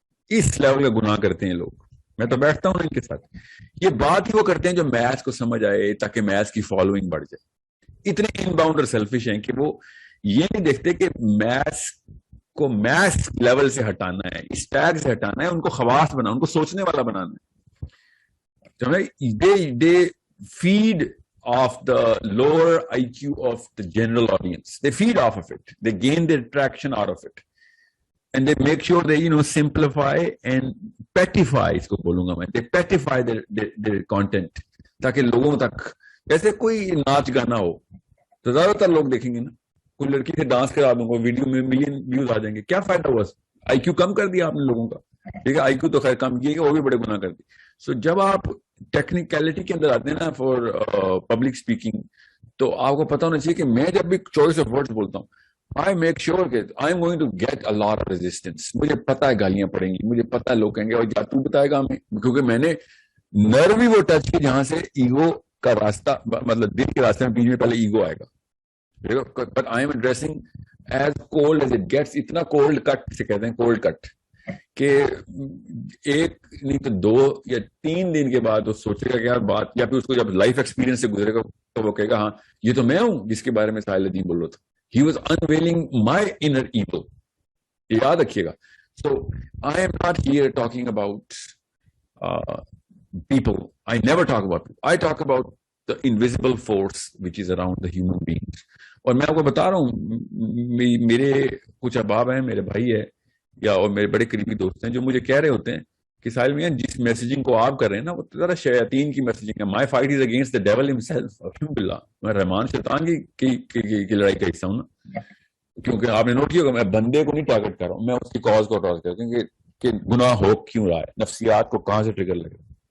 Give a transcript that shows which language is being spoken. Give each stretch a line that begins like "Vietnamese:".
Urdu: اس level کا گناہ کرتے ہیں لوگ. میں تو بیٹھتا ہوں ان کے ساتھ. یہ بات ہی وہ کرتے ہیں جو میتھس کو سمجھ آئے تاکہ میتھس کی فالوئنگ بڑھ جائے. اتنے ان باؤنڈ اور سیلفش ہیں کہ وہ یہ نہیں دیکھتے کہ میتھس کو میتھس لیول سے ہٹانا ہے, اس ٹیگ سے ہٹانا ہے, ان کو خواص بنانا, ان کو سوچنے والا بنانا ہے.
English: They feed off the lower IQ of the general audience. They feed off of it. They gain their traction out of it. And they make sure they, simplify and petify,
Urdu: اس کو بولوں گا میں.
English: They petify their content.
Urdu: تاکہ لوگوں تک, جیسے کوئی ناچ گانا ہو تو زیادہ تر لوگ دیکھیں گے نا. کوئی لڑکی سے ڈانس کرا دوں گا, ویڈیو میں ملین ویوز آ جائیں گے. کیا فائدہ ہوا؟ IQ کم کر دیا آپ نے لوگوں کا. ٹھیک ہے, IQ تو خیر کم کیے گا, وہ بھی بڑے گناہ کر دی. سو جب آپ ٹیکنیکلٹی کے اندر آتے ہیں نا فار پبلک اسپیکنگ, تو آپ کو پتا ہونا چاہیے کہ میں جب بھی چوائس آف ورڈز بولتا ہوں,
English: I make sure
Urdu: کہ
English: I am going to get a lot of resistance.
Urdu: مجھے پتا ہے گالیاں پڑیں گی, مجھے پتا ہے لوگ کہیں گے اور کیا تو بتائے گا ہمیں, کیونکہ میں نے نرو ہی وہ ٹچ کی جہاں سے ایگو کا راستہ, مطلب دل کے راستے میں بیچ میں پہلے ایگو آئے گا.
English: But I am addressing as cold as it gets.
Urdu: اتنا کولڈ کٹ سے کہتے ہیں, کولڈ کٹ, کہ ایک نہیں تو 2 یا 3 دن کے بعد وہ سوچے گا کہ یار بات, یا پھر اس کو جب لائف ایکسپیرینس سے گزرے گا تو وہ کہے گا ہاں یہ تو میں ہوں جس کے بارے میں ساحل ادیم بول رہا تھا.
English: He was unveiling my inner evil.
Urdu: یاد رکھیے گا.
English: So I am not here talking about people. I never talk about people. I talk about the invisible force which is around the human beings.
Urdu: اور میں آپ کو بتا رہا ہوں, میرے کچھ احباب ہیں, میرے بھائی ہے یا اور میرے بڑے قریبی دوست ہیں جو مجھے کہہ رہے ہوتے ہیں کہ ساحل میاں جس میسیجنگ کو آپ کر رہے ہیں نا وہ ذرا شیاطین کی میسیجنگ ہے.
English: My fight is against the devil himself.
Urdu: الحمدللہ میں رحمان شیطان کی لڑائی کا حصہ ہوں نا, کیونکہ آپ نے نوٹ کیا ہوگا میں بندے کو نہیں ٹارگٹ کر رہا ہوں, میں اس کی کاز کو ٹارگٹ کر رہا ہوں کہ گناہ ہو کیوں رہا ہے, نفسیات کو کہاں سے ٹریگر لگ رہا ہے.